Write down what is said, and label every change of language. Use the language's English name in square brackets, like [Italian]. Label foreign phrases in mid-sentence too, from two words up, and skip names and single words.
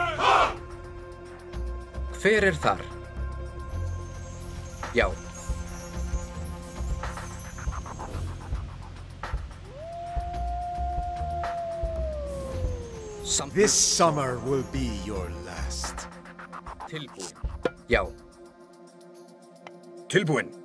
[Icelandic] Hver þar? Já. [English] This summer will be your last. [Icelandic] Tilbúin. Já.